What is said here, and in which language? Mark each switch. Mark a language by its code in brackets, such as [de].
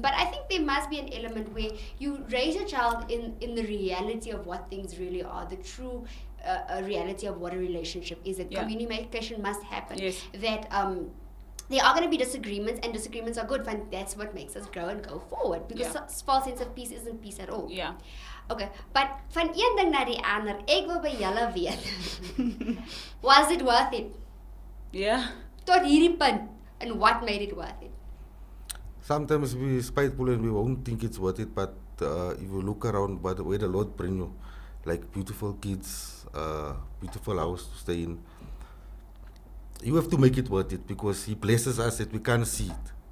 [en] But I think there must be an element where you raise your child in the reality of what things really are, the true reality of what a relationship is. That Yeah. communication must happen. Yes. That there are going to be disagreements, and disagreements are good. But that's what makes us grow and go forward. Because Yeah. false sense of peace isn't peace at all. Yeah. Okay, but [af] van een ding na die ander, ek wil by julle weet. [en] Was it worth it? Yeah. [af] Tot hierdie punt, [en] and what made it worth it? Sometimes we spiteful and we won't think it's worth it, but if you look around by the way the Lord bring you, like beautiful kids, beautiful house to stay in, you have to make it worth it because He blesses us that we can't see it.